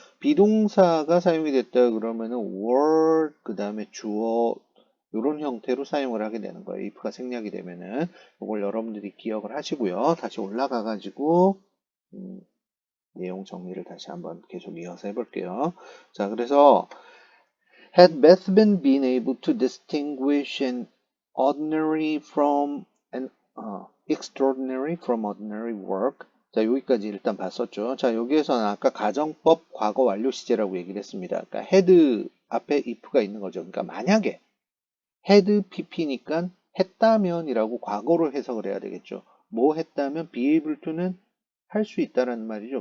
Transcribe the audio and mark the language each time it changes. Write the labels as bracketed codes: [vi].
[ko] 비동사가 사용이 됐다 그러면은 were 그 다음에 주어 이런 형태로 사용을 하게 되는 거예요. if가 생략이 되면은 이걸 여러분들이 기억을 하시고요. 다시 올라가 가지고 내용 정리를 다시 한번 계속 이어서 해볼게요. 자, 그래서 [en] had Bethman been able to distinguish an ordinary from an extraordinary from ordinary work. [ko] 자, 여기까지 일단 봤었죠. 자, 여기에서는 아까 가정법 과거 완료 시제라고 얘기를 했습니다. 그러니까 had 앞에 if가 있는 거죠. 그러니까 만약에 had pp니까 했다면이라고 과거로 해석을 해야 되겠죠. 뭐 했다면 be able to는 할 수 있다라는 말이죠.